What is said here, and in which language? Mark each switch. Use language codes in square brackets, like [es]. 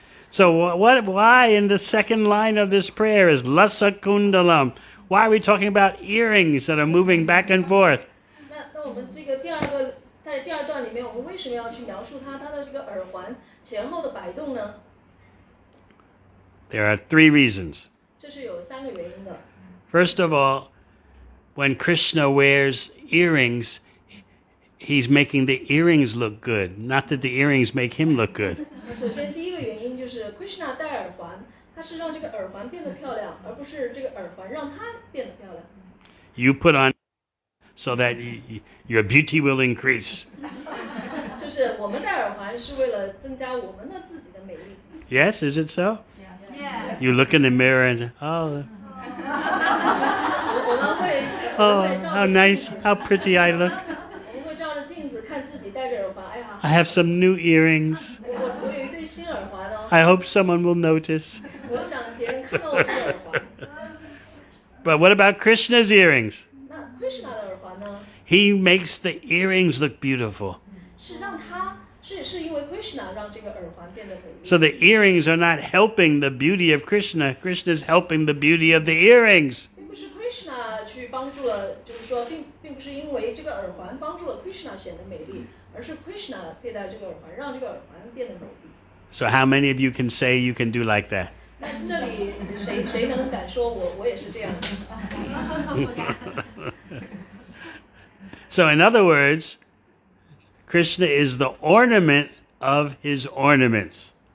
[en] So why in the second line of this prayer is Lasa Kundalam? Why are we talking about earrings that are moving back and forth? [zh] 那我们这个在第二段里面，我们为什么要去描述它的这个耳环前后的摆动呢？ [en] There are 3 reasons. [zh] 这是有3个原因的。 [en] First of all, when Krishna wears earrings, he's making the earrings look good, not that the earrings make him look good. [zh] 首先第一个原因就是 Krishna 戴耳环，他是让这个耳环变得漂亮，而不是这个耳环让他变得漂亮。 [en] You put on so that your beauty will increase. [zh] 就是我们戴耳环是为了增加我们的自己的美丽。 [en] Yes, is it so? Yeah. You look in the mirror and, oh, [zh] 我们会 [en] oh, [zh] 照 [en] how [zh] 着镜 [en] nice, [zh] 子 [en] how pretty I look. [zh] 我们会照着镜子看自己戴着耳环，哎呀， [en] I have some new earrings. [zh] 我有一对新耳环哦， [en] I hope someone will notice. [zh] 我想别人看到我这个耳环。 [en] But what about Krishna's earrings? [zh] 那 Krishna 的耳环呢？ [en] He makes the earrings look beautiful. [zh] 是让他是因为 Krishna 让这个耳环变得美丽。 [en] So the earrings are not helping the beauty of Krishna. Krishna's helping the beauty of the earrings. [zh] 并不是 Krishna 去帮助了，就是说，并不是因为这个耳环帮助了 Krishna 显得美丽，而是 Krishna 佩戴这个耳环，让这个耳环变得美丽。 [en] So how many of you can say you can do like that? [zh] 那这里谁能敢说我也是这样的？ [en] So in other words, Krishna is the ornament of his ornaments.